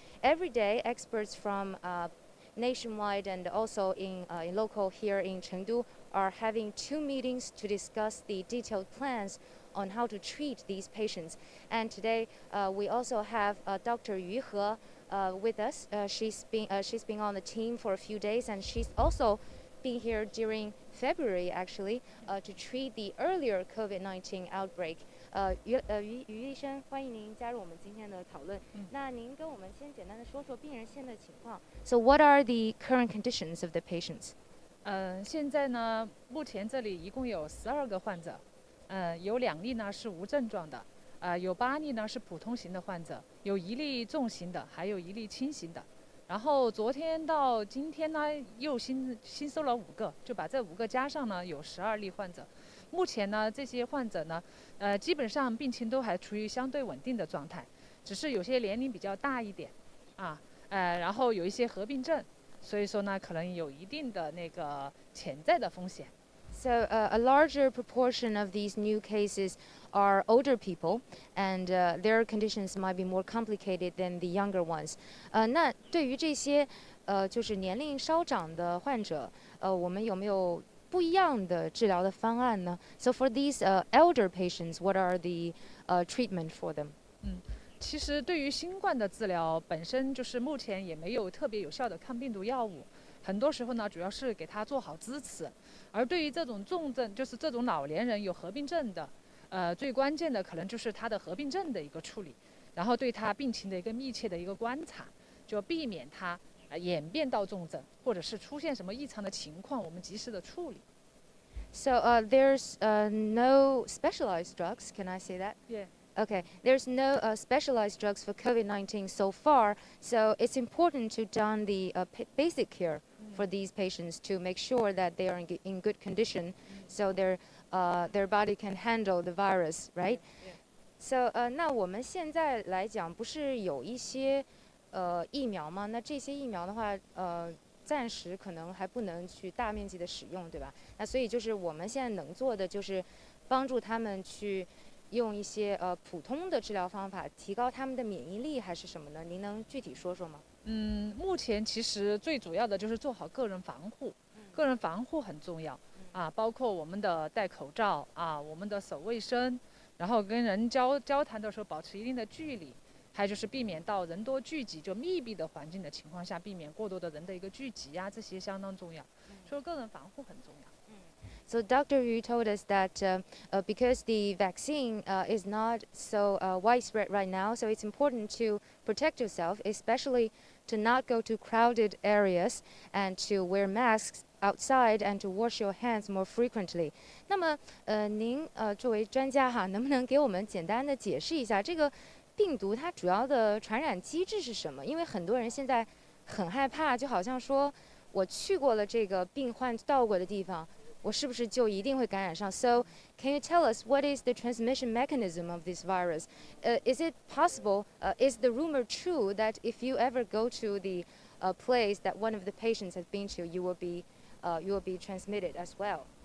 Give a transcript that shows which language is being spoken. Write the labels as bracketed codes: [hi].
[en] Every day, experts from nationwide and also in local here in Chengdu are having 2 meetings to discuss the detailed plans on how to treat these patients. And today, we also have Dr. Yu He with us. She's been on the team for a few days, and she's also been here during February actually to treat the earlier COVID-19 outbreak. [zh] 于医生，欢迎您加入我们今天的讨论。那您跟我们先简单的说说病人现在的情况。 [en] So what are the current conditions of the patients? [zh] 现在呢，目前这里一共有12个患者，有2例呢是无症状的，有8例呢是普通型的患者，有1例重型的，还有1例轻型的。然后昨天到今天呢，又新收了5个，就把这5个加上呢，有12例患者。目前呢，这些患者呢，基本上病情都还处于相对稳定的状态，只是有些年龄比较大一点，然后有一些合并症，所以说呢，可能有一定的那个潜在的风险。 [en] So a larger proportion of these new cases are older people, and their conditions might be more complicated than the younger ones. [zh] 那对于这些就是年龄稍长的患者，我们有没有不一样的治疗的方案呢？ [en] So for these elder patients, what are the treatment for them? [zh] 其实对于新冠的治疗本身就是目前也没有特别有效的抗病毒药物。很多时候呢，主要是给他做好支持，而对于这种重症，就是这种老年人有合并症的，最关键的可能就是他的合并症的一个处理，然后对他病情的一个密切的一个观察，就避免他演变到重症，或者是出现什么异常的情况，我们及时的处理。 [en] So there's no specialized drugs. Can I say that? Yeah. Okay, there's no specialized drugs for COVID-19 so far, so it's important to done the basic care for these patients to make sure that they are in good condition, so their body can handle the virus, right? [zh] So 那我们现在来讲，不是有一些疫苗吗？那这些疫苗的话，暂时可能还不能去大面积的使用，对吧？那所以就是我们现在能做的就是帮助他们去用一些普通的治疗方法，提高他们的免疫力，还是什么呢？您能具体说说吗？目前其实最主要的就是做好个人防护，个人防护很重要包括我们的戴口罩我们的手卫生，然后跟人交谈的时候保持一定的距离，还有就是避免到人多聚集，就密闭的环境的情况下，避免过多的人的一个聚集这些相当重要，所以个人防护很重要。 [en] So Dr. Yu told us that because the vaccine is not so widespread right now, so it's important to protect yourself, especially to not go to crowded areas and to wear masks outside and to wash your hands more frequently. [zh] 那么您作为专家能不能给我们简单的解释一下这个病毒它主要的传染机制是什么？因为很多人现在很害怕，就好像说我去过了这个病患到过的地方，我是不是就一定会感染上 ？ [en] So can you tell us what is the transmission mechanism of this virus? Is it possible? Is the rumor true that if you ever go to the place that one of the patients has been to, you will be you will be transmitted as well.